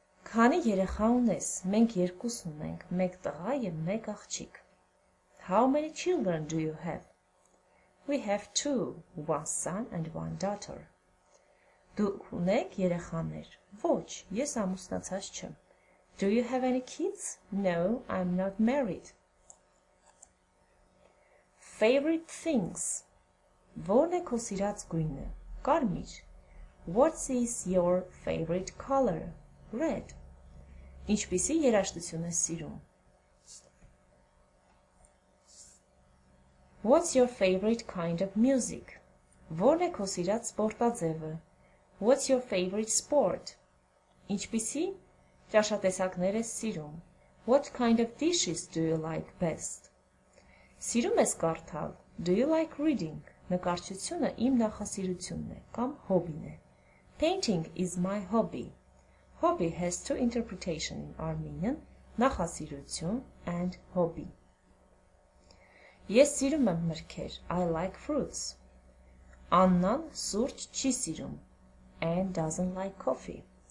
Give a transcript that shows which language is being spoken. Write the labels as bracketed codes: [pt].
[hy] Քանի երեխա ունես? Մենք երկուսն ունենք, 1 տղա և 1 աղջիկ. [en] How many children do you have? We have 2, 1 son and 1 daughter. [hy] Դուք ունեք երեխաներ? Ոչ, ես ամուսնացած չեմ. [en] Do you have any kids? No, I'm not married. Favorite things. [hy] Որն է քո սիրած գույնը? Կարմիր. [en] What is your favorite color? Red. [hy] Ինչպիսի երաժշտություն ես սիրում? [en] What's your favorite kind of music? [hy] Որն է քո սիրած սպորտաձևը? [en] What's your favorite sport? [hy] Ինչպիսի ճաշատեսակներ ես սիրում? [en] What kind of dishes do you like best? [hy] Սիրում ես կարդալ? [en] Do you like reading? [hy] Նկարչությունը իմ նախասիրությունն է կամ հոբին է. [en] Painting is my hobby. Hobby has 2 interpretations in Armenian, նախասիրություն and hobby. [hy] Ես սիրում եմ մրգեր. [en] I like fruits. [hy] Աննան սուրճ չի սիրում. [en] Anne doesn't like coffee.